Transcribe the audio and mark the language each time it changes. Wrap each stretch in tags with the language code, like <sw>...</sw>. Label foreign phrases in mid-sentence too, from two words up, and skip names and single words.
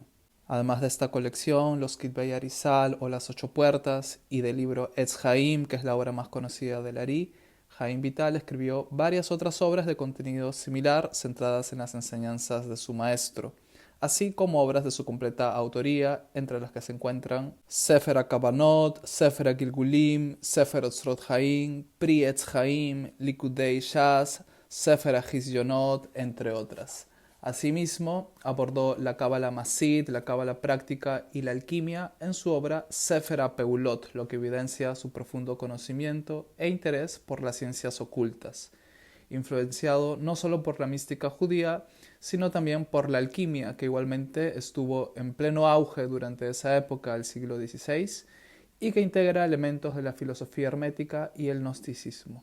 <es>Además de esta colección, los Kitbei Arizal o las 8 puertas, y del libro Etz Haim, que es la obra más conocida del Ari, Haim Vital escribió varias otras obras de contenido similar centradas en las enseñanzas de su maestro, así como obras de su completa autoría, entre las que se encuentran Sefer HaKavanot, Sefer HaGilgulim, Sefer Otzrot Haim, Pri Etz Haim, Likudei Shas, Sefer HaHizyonot, entre otras. Asimismo, abordó la cábala masid, la cábala práctica y la alquimia en su obra Sefer HaPeulot, lo que evidencia su profundo conocimiento e interés por las ciencias ocultas, influenciado no solo por la mística judía, sino también por la alquimia, que igualmente estuvo en pleno auge durante esa época del siglo XVI y que integra elementos de la filosofía hermética y el gnosticismo.</es>